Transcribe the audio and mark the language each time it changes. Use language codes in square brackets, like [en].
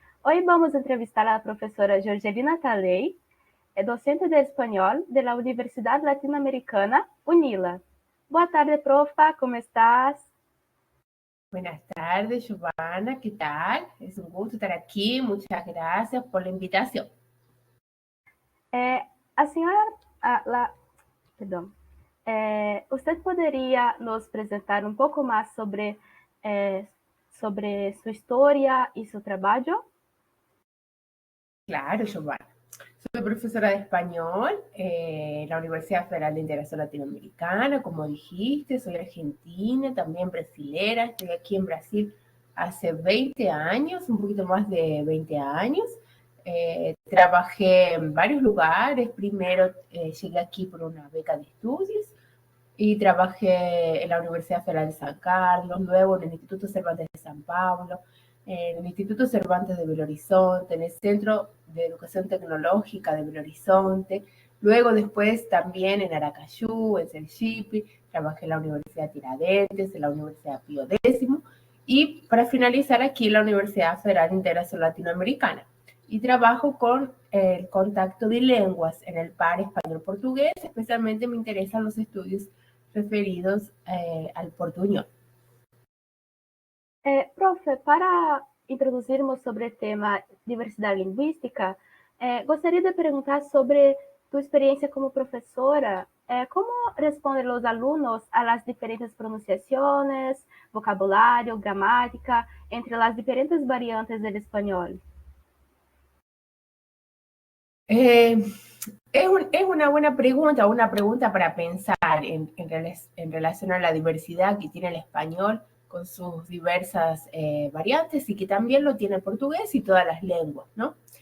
[es] Hoy vamos a entrevistar a la profesora Jorgelina Taley, docente de español de la Universidad Latinoamericana, UNILA. [pt] Boa tarde, profa, [es] ¿cómo estás? Buenas tardes, Giovanna, ¿qué tal? Es un gusto estar aquí. Muchas gracias por la invitación. [pt] A senhora, perdão, usted poderia nos apresentar um pouco mais sobre sua história e seu trabalho? [es] Claro, Giovanna. Soy profesora de español en la Universidad Federal de Integración Latinoamericana, como dijiste, soy argentina, también brasilera, estoy aquí en Brasil hace 20 años, un poquito más de 20 años. Trabajé en varios lugares, primero llegué aquí por una beca de estudios y trabajé en la Universidad Federal de San Carlos, luego en el Instituto Cervantes de San Pablo, en el Instituto Cervantes de Belo Horizonte, en el Centro de Educación Tecnológica de Belo Horizonte, luego después también en Aracayú, en Sergipe, trabajé en la Universidad Tiradentes, en la Universidad Pío X, y para finalizar aquí en la Universidad Federal de Integración Latinoamericana. Y trabajo con el contacto de lenguas en el par español-portugués, especialmente me interesan los estudios referidos al portuñol. [pt] Profe, para introduzirmos sobre o tema diversidade linguística, gostaria de perguntar sobre tu experiência como professora. Como respondem os alunos [es] a las [pt] diferentes pronunciações, vocabulário, gramática, entre as diferentes variantes [es] del [pt] espanhol? [es] Es una buena pregunta, una pregunta para pensar en relación a la diversidad que tiene el español con sus diversas variantes y que también lo tiene el portugués y todas las lenguas, ¿no?